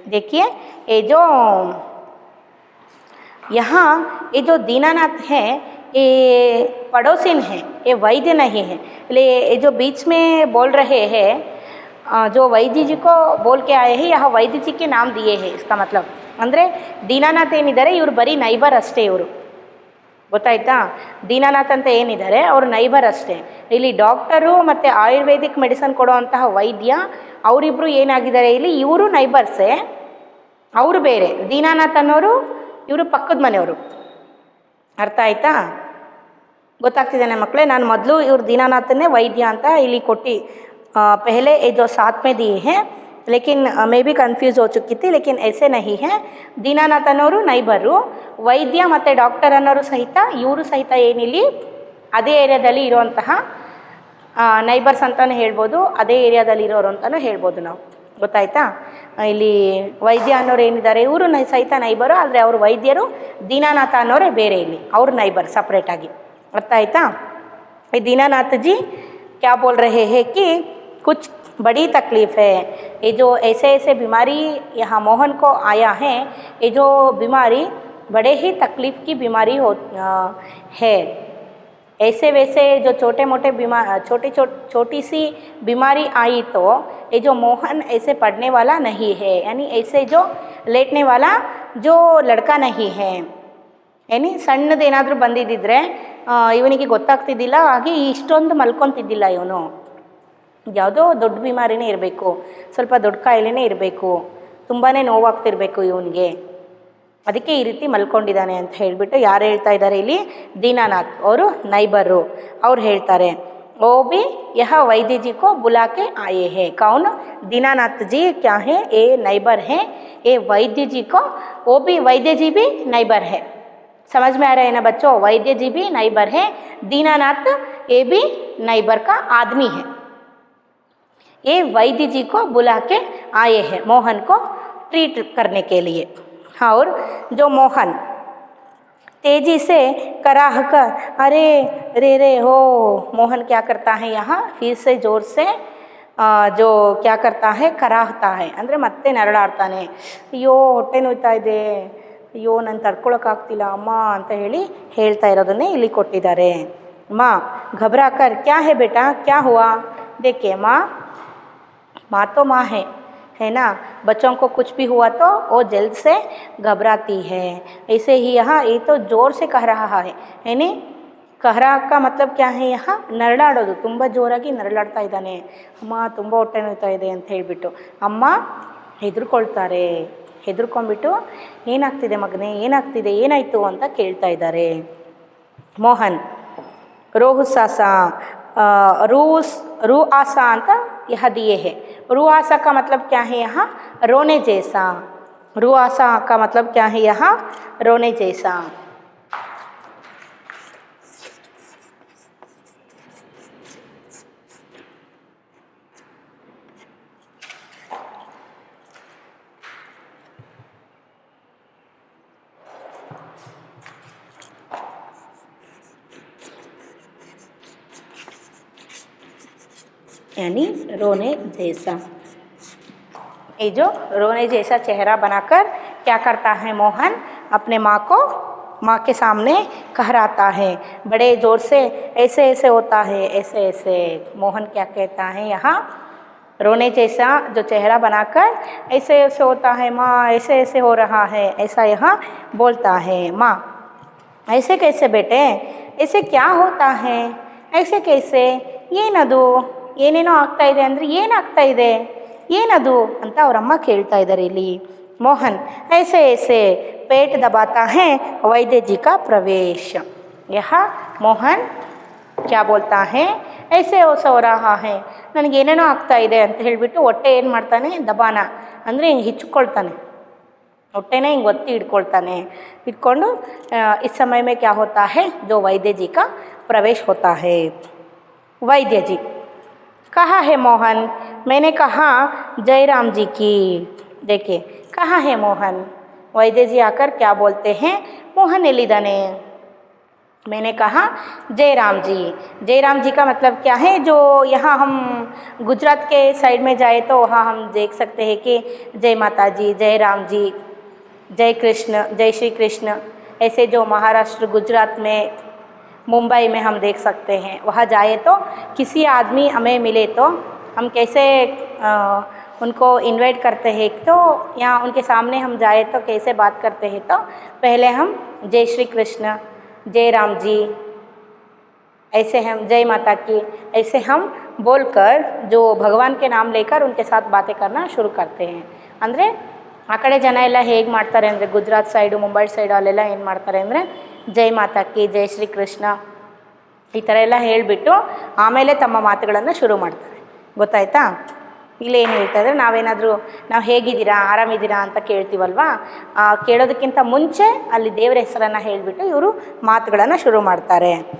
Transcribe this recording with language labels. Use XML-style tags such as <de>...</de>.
<hi>देखिए ये जो यहाँ ये जो दीनानाथ है ये पड़ोसिन है, ये वैद्य नहीं है. ये जो बीच में बोल रहे हैं, जो वैद्य जी को बोल के आए हैं, यह वैद्य जी के नाम दिए हैं. इसका मतलब</hi> <kn>ಅಂದರೆ ದೀನಾನಾಥ್ ಏನಿದ್ದಾರೆ ಇವರು ಬರೀ ನೈಬರ್ ಅಷ್ಟೇ, ಇವರು ಗೊತ್ತಾಯ್ತಾ. ದೀನಾನಾಥ್ ಅಂತ ಏನಿದ್ದಾರೆ ಅವರು ನೈಬರ್ ಅಷ್ಟೇ. ಇಲ್ಲಿ ಡಾಕ್ಟರು ಮತ್ತು ಆಯುರ್ವೇದಿಕ್ ಮೆಡಿಸನ್ ಕೊಡುವಂತಹ ವೈದ್ಯ ಅವರಿಬ್ಬರು ಏನಾಗಿದ್ದಾರೆ ಇಲ್ಲಿ, ಇವರು ನೈಬರ್ಸೇ, ಅವರು ಬೇರೆ. ದೀನಾನಾಥ್ ಅನ್ನೋರು ಇವರು ಪಕ್ಕದ ಮನೆಯವರು, ಅರ್ಥ ಆಯ್ತಾ, ಗೊತ್ತಾಗ್ತಿದ್ದೇನೆ ಮಕ್ಕಳೇ. ನಾನು ಮೊದಲು ಇವ್ರು ದೀನಾನಾಥನ್ನೇ ವೈದ್ಯ ಅಂತ ಇಲ್ಲಿ ಕೊಟ್ಟು</kn> <hi>पहले ये जो साथ में दिए हैं, लेकिन मैं भी कंफ्यूज हो चुकी थी, लेकिन ऐसे नहीं है.</hi> <kn>दीनानाथ ಅನ್ನೋರು ನೈಬರು, ವೈದ್ಯ ಮತ್ತು ಡಾಕ್ಟರ್ ಅನ್ನೋರು ಸಹಿತ ಇವರು ಸಹಿತ ಏನಿಲ್ಲಿ ಅದೇ ಏರಿಯಾದಲ್ಲಿ ಇರುವಂತಹ ನೈಬರ್ಸ್ ಅಂತಲೂ ಹೇಳ್ಬೋದು, ಅದೇ ಏರಿಯಾದಲ್ಲಿ ಇರೋರು ಅಂತಲೂ ಹೇಳ್ಬೋದು ನಾವು, ಗೊತ್ತಾಯ್ತಾ. ಇಲ್ಲಿ ವೈದ್ಯ ಅನ್ನೋರು ಏನಿದ್ದಾರೆ ಇವರು ಸಹಿತ ನೈಬರು, ಆದರೆ ಅವರು ವೈದ್ಯರು, ದೀನಾನಾಥ ಅನ್ನೋರೇ ಬೇರೆ, ಇಲ್ಲಿ ಅವರು ನೈಬರ್ ಸಪ್ರೇಟಾಗಿ, ಅರ್ಥ ಆಯ್ತಾ.</kn> <hi>ಈ ದೀನಾನಾಥ ಜಿ क्या बोल रहे हैं कि कुछ बड़ी तकलीफ़ है, ये जो ऐसे ऐसे बीमारी यहाँ मोहन को आया है, ये जो बीमारी बड़े ही तकलीफ़ की बीमारी है. ऐसे वैसे जो छोटे मोटे छोटी सी बीमारी आई तो ये जो मोहन ऐसे पढ़ने वाला नहीं है, यानी ऐसे जो लेटने वाला जो लड़का नहीं है, यानी</hi> <kn>ಸಣ್ಣದೇನಾದರೂ ಬಂದಿದ್ದಿದ್ರೆ ಇವನಿಗೆ ಗೊತ್ತಾಗ್ತಿದ್ದಿಲ್ಲ, ಹಾಗೆ ಇಷ್ಟೊಂದು ಮಲ್ಕೊತಿದ್ದಿಲ್ಲ ಇವನು. ಯಾವುದೋ ದೊಡ್ಡ ಬಿಮಾರಿನೇ ಇರಬೇಕು, ಸ್ವಲ್ಪ ದೊಡ್ಡ ಕಾಯಿಲೆನೇ ಇರಬೇಕು, ತುಂಬಾ ನೋವಾಗ್ತಿರ್ಬೇಕು ಇವನಿಗೆ, ಅದಕ್ಕೆ ಈ ರೀತಿ ಮಲ್ಕೊಂಡಿದ್ದಾನೆ ಅಂತ ಹೇಳಿಬಿಟ್ಟು ಯಾರು ಹೇಳ್ತಾ ಇದ್ದಾರೆ ಇಲ್ಲಿ, ದೀನಾನಾಥ್ ಅವರು ನೈಬರು, ಅವ್ರು ಹೇಳ್ತಾರೆ.</kn> <hi>वो भी यह वैद्य जी को बुला के आए हैं. कौन, दीनानाथ जी क्या है, ये नैबर हैं, ये वैद्य जी को, वो भी वैद्य जी भी नैबर है. समझ में आ रहा है ना बच्चों, वैद्य जी भी नैबर है, दीनानाथ ये भी नैबर का आदमी है. ये वैद्य जी को बुला के आए हैं मोहन को ट्रीट करने के लिए. और जो मोहन तेजी से कराह कर, अरे रे रे हो, मोहन क्या करता है यहाँ फिर से जोर से जो क्या करता है, कराहता है,</hi> <kn>ಅಂದರೆ ಮತ್ತೆ ನರಳಾಡ್ತಾನೆ. ಅಯ್ಯೋ ಹೊಟ್ಟೆ ನೋಯ್ತಾ ಇದೆ, ಅಯ್ಯೋ ನಾನು ತಡ್ಕೊಳಕ್ಕಾಗ್ತಿಲ್ಲ ಅಮ್ಮ ಅಂತ ಹೇಳ್ತಾ ಇರೋದನ್ನೇ ಇಲ್ಲಿ ಕೊಟ್ಟಿದ್ದಾರೆ.</kn> <hi>माँ घबरा कर, क्या है बेटा, क्या हुआ, देखिए माँ तो माँ है ना, बच्चों को कुछ भी हुआ तो वो जल्द से घबराती है. ऐसे ही यहाँ ये तो ज़ोर से कह रहा है, यानी कहरा का मतलब क्या है, यहाँ</hi> <kn>ನರಳಾಡೋದು, ತುಂಬ ಜೋರಾಗಿ ನರಳಾಡ್ತಾ ಇದ್ದಾನೆ. ಅಮ್ಮ ತುಂಬ ಹೊಟ್ಟೆ ನೋಯ್ತಾ ಇದೆ ಅಂತ ಹೇಳಿಬಿಟ್ಟು ಅಮ್ಮ ಹೆದರ್ಕೊಳ್ತಾರೆ. ಹೆದರ್ಕೊಂಡ್ಬಿಟ್ಟು ಏನಾಗ್ತಿದೆ ಮಗನೇ, ಏನಾಗ್ತಿದೆ, ಏನಾಯಿತು ಅಂತ ಕೇಳ್ತಾ ಇದ್ದಾರೆ.</kn> <hi>ಮೋಹನ್ रोहुसासा रू आसा अंत यह दिए है. रू आसा का मतलब क्या है, यहाँ रोने जैसा. रू आसा का मतलब क्या है, यहाँ रोने जैसा. यानी रोने जैसा। ये जो रोने जैसा चेहरा बनाकर क्या करता है मोहन, अपने माँ को माँ के सामने कहराता है बड़े ज़ोर से, ऐसे ऐसे होता है, ऐसे ऐसे। मोहन क्या कहता है यहाँ, रोने जैसा जो चेहरा बनाकर ऐसे ऐसे होता है माँ, ऐसे ऐसे हो रहा है, ऐसा यहाँ बोलता है। माँ, ऐसे कैसे बेटे, ऐसे क्या होता है, ऐसे कैसे,</hi> <kn>ಏನದು, ಏನೇನೋ ಆಗ್ತಾ ಇದೆ ಅಂದರೆ ಏನಾಗ್ತಾ ಇದೆ, ಏನದು ಅಂತ ಅವರಮ್ಮ ಕೇಳ್ತಾ ಇದ್ದಾರೆ ಇಲ್ಲಿ।</kn> <hi>मोहन ऐसे ऐसे पेट दबाता है वैद्य जी का प्रवेश। यह मोहन क्या बोलता है, ऐसे ऐसे हो रहा है,</hi> <kn>ನನಗೇನೇನೋ ಆಗ್ತಾ ಇದೆ ಅಂತ ಹೇಳಿಬಿಟ್ಟು ಹೊಟ್ಟೆ ಏನು ಮಾಡ್ತಾನೆ, ದಬಾನ ಅಂದರೆ ಹಿಂಗೆ ಹಿಚ್ಕೊಳ್ತಾನೆ, ಹೊಟ್ಟೆನೇ ಹಿಂಗೆ ಒತ್ತಿ ಹಿಡ್ಕೊಳ್ತಾನೆ।</kn> <hi>इटकोंडु इस समय में क्या होता है, जो वैद्य जी का प्रवेश होता है। वैद्य जी, कहा है मोहन, मैंने कहा जयराम जी की। देखिए कहा है मोहन, वैद्य जी आकर क्या बोलते हैं, मोहन</hi> <kn>एलिदाने,</kn> <hi>मैंने कहा जयराम जी। जयराम जी का मतलब क्या है, जो यहाँ हम गुजरात के साइड में जाए तो वहाँ हम देख सकते हैं कि जय माता जी, जय राम जी, जय कृष्ण, जय श्री कृष्ण, ऐसे जो महाराष्ट्र गुजरात में मुंबई में हम देख सकते हैं। वहाँ जाए तो किसी आदमी हमें मिले तो हम कैसे उनको इनवाइट करते हैं, तो यहाँ उनके सामने हम जाए तो कैसे बात करते हैं, तो पहले हम जय श्री कृष्ण, जय राम जी, ऐसे हम जय माता की, ऐसे हम बोलकर जो भगवान के नाम लेकर उनके साथ बातें करना शुरू करते हैं।</hi> <kn>ಅಂದರೆ ಆ ಕಡೆ ಜನ ಎಲ್ಲ ಹೇಗೆ ಮಾಡ್ತಾರೆ ಅಂದರೆ, ಗುಜರಾತ್ ಸೈಡು ಮುಂಬೈ ಸೈಡು ಅಲ್ಲೆಲ್ಲ ಏನು ಮಾಡ್ತಾರೆ ಅಂದರೆ, ಜೈ ಮಾತಾ ಕಿ, ಜೈ ಶ್ರೀ ಕೃಷ್ಣ ಈ ಥರ ಎಲ್ಲ ಹೇಳಿಬಿಟ್ಟು ಆಮೇಲೆ ತಮ್ಮ ಮಾತುಗಳನ್ನು ಶುರು ಮಾಡ್ತಾರೆ, ಗೊತ್ತಾಯ್ತಾ? ಇಲ್ಲೇನು ಹೇಳ್ತಾ ಇದ್ದಾರೆ, ನಾವು ಹೇಗಿದ್ದೀರಾ, ಆರಾಮಿದ್ದೀರಾ ಅಂತ ಕೇಳ್ತೀವಲ್ವಾ, ಕೇಳೋದಕ್ಕಿಂತ ಮುಂಚೆ ಅಲ್ಲಿ ದೇವರ ಹೆಸರನ್ನು ಹೇಳಿಬಿಟ್ಟು ಇವರು ಮಾತುಗಳನ್ನು ಶುರು ಮಾಡ್ತಾರೆ।</kn>